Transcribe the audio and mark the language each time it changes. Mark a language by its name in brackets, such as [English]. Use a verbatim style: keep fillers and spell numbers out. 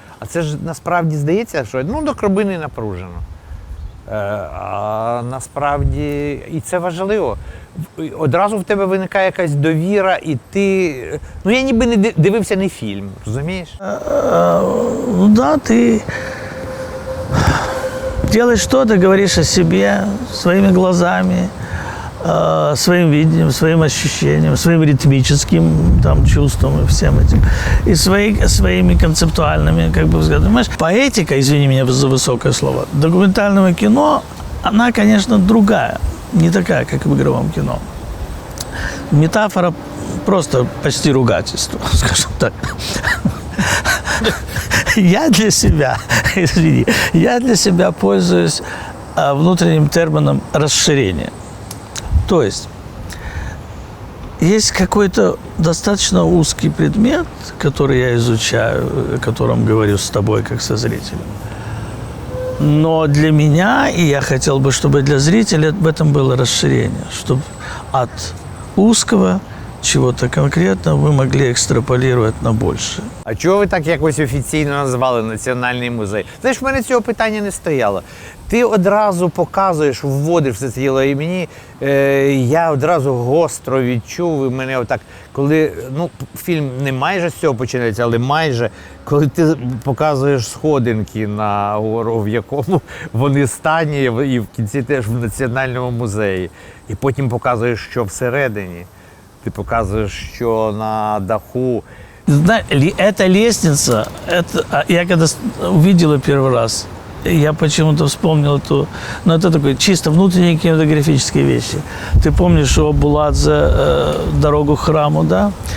[Ukrainian] А це ж насправді здається, що ну, до крабини напружено. Е, а насправді, і це важливо. Одразу в тебе виникає якась довіра, і ти... Ну, я ніби не дивився не фільм, розумієш? Ну, да, ти... [Russian] Делаешь что-то, говоришь о себе, своими глазами, своим видением, своим ощущением, своим ритмическим там, чувством и всем этим. И свои, своими концептуальными, как бы, взглядами. Понимаешь, поэтика, извини меня за высокое слово, документального кино, она, конечно, другая. Не такая, как в игровом кино. Метафора просто почти ругательство, скажем так. Я для себя, извини, я для себя пользуюсь внутренним термином расширения. То есть Есть какой-то достаточно узкий предмет, который я изучаю, о котором говорю с тобой, как со зрителем. Но для меня, и я хотел бы, чтобы для зрителя в этом было расширение, чтобы от узкого чего-то конкретного вы могли [Ukrainian] екстраполювати на більше. А чого ви так якось офіційно назвали Національний музей? Знаєш, в мене цього питання не стояло. Ти одразу показуєш, вводиш все це діло, і мені е, я одразу гостро відчув, і мене отак, коли, ну, фільм не майже з цього починається, але майже, коли ти показуєш сходинки на гору, в якому вони стані, і в кінці теж в Національному музеї, і потім показуєш, що всередині. [Russian] Ты показываешь, что на даху. Эта лестница, это, я когда увидел ее первый раз, я почему-то вспомнил эту... Ну, это такое чисто внутренние кинематографические вещи. Ты помнишь у Буладзе э, дорогу к храму, да?